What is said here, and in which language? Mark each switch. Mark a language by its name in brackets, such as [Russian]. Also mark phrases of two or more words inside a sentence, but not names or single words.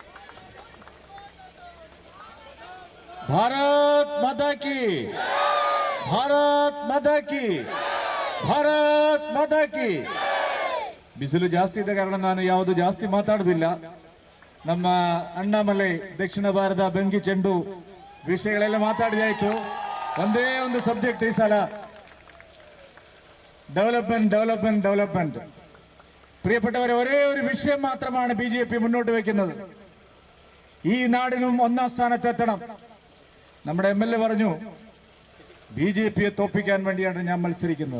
[Hindi] भारत माता की, भारत माता की, भारत माता की. [Kannada] ಬಿಸಿಲು ಜಾಸ್ತಿ ಇದ್ದ ಕಾರಣ ನಾನು ಯಾವುದು ಜಾಸ್ತಿ ಮಾತಾಡುವುದಿಲ್ಲ. ನಮ್ಮ ಅಣ್ಣಾಮಲೈ ದಕ್ಷಿಣ ಭಾರತ ಬೆಂಕಿ ಚೆಂಡು ವಿಷಯಗಳೆಲ್ಲ ಮಾತಾಡಿದಾಯ್ತು. ಒಂದೇ ಒಂದು ಸಬ್ಜೆಕ್ಟ್ ಈ ಸಲ, [English] development development development. [Malayalam] പ്രിയപ്പെട്ടവരെ, ഒരേ ഒരു വിഷയം മാത്രമാണ് BJP മുന്നോട്ട് വെക്കുന്നത്. ഈ നാടിനും 1ാം സ്ഥാനത്തെത്തണം. നമ്മുടെ MLA പറഞ്ഞു, BJPയെ തോൽപ്പിക്കാൻ വേണ്ടിയാണ് ഞാൻ മത്സരിക്കുന്നത്.